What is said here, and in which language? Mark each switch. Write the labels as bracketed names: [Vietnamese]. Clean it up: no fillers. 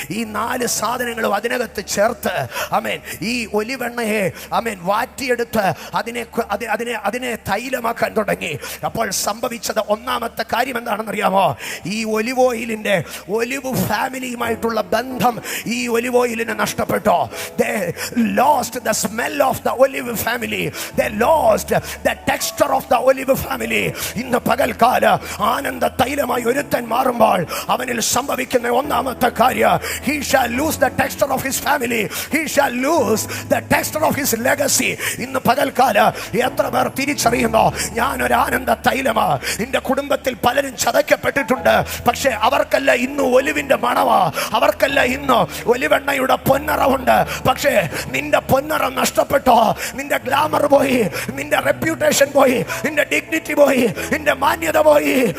[Malayalam] ഈ 4 സാധനങ്ങളും അതിനകത്ത് ചേർത്ത് ആമേൻ ഈ ഒലിവെണ്ണയെ ആമേൻ വാറ്റിയെടുത്ത് അതിനെ തൈലമാക്കാൻ തുടങ്ങി. അപ്പോൾ സംഭവിച്ചത് ഒന്നാമത്തെ കാര്യം എന്താണെന്നറിയാമോ? ഈ ഒലിവ് ഓയിലിന്റെ ഒലിവ് ഫാമിലിയുമായിട്ടുള്ള ബന്ധം ഈ ഒലിവ് ഓയിലിന് നഷ്ടപ്പെട്ടു. [English] They lost the smell of the olive family. They lost the texture of the olive family. [Malayalam] ഇന്ന് പകൽക്കാല ആനന്ദ തൈലമായി ഒരുത്തൻ മാറുമ്പോൾ അവനിൽ സംഭവിക്കുന്ന ഒന്നാമത്തെ കാര്യം, [English] he shall lose the texture of his family. He shall lose the texture of his legacy. [Malayalam] ഇന്ന് പകൽക്കാല എത്ര പേർ തിരിച്ചറിയുന്നു, ഞാനൊരു ആനന്ദ തൈലമാ. നിന്റെ കുടുംബത്തിൽ പലരും ചതയ്ക്കപ്പെട്ടിട്ടുണ്ട്. പക്ഷെ അവർക്കല്ല ഇന്ന് ഒലിവിന്റെ മണവാ, അവർക്കല്ല ഇന്ന് ഒലിവെണ്ണയുടെ പൊന്നറവുണ്ട്. പക്ഷേ നിന്റെ പൊന്നറം നഷ്ടപ്പെട്ടോ, നിന്റെ ഗ്ലാമർ പോയി, നിന്റെ റെപ്യൂട്ടേഷൻ പോയി, നിന്റെ ഡിഗ്നിറ്റി പോയി, നിന്റെ മാന്യത പോയി.